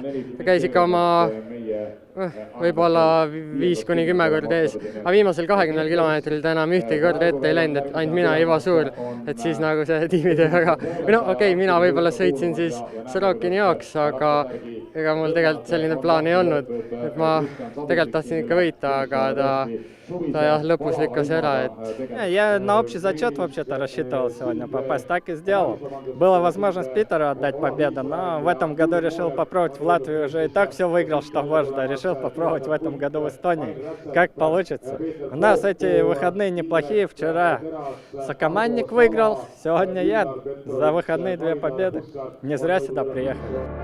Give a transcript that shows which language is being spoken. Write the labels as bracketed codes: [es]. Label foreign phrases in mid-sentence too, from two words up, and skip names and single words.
[et] Ta käis ikka oma võib-olla 5-10 korda ees, aga viimasel 20 kilomeetril ta enam ühtegi korda ette ei läinud, et ainult mina ja Ivo Suur, et siis nagu see tiimitöö väga, või no okei, mina võib-olla sõitsin siis Sorokini jaoks, aga ega mul tegelikult selline plaan ei olnud, et ma tegelikult tahtsin ikka võita, aga ta jah, lõpus lükkas ära, et... [ru] Я на общий зачет вообще-то рассчитывал сегодня попасть, так и сделал. Была возможность Питеру отдать победу, но в этом году решил попробовать в Латвии, уже и так все выиграл, что можно. Решил попробовать в этом году в Эстонии, как получится. У нас эти выходные неплохие, вчера сокомандник выиграл, сегодня я. За выходные 2 победы. Не зря сюда приехали.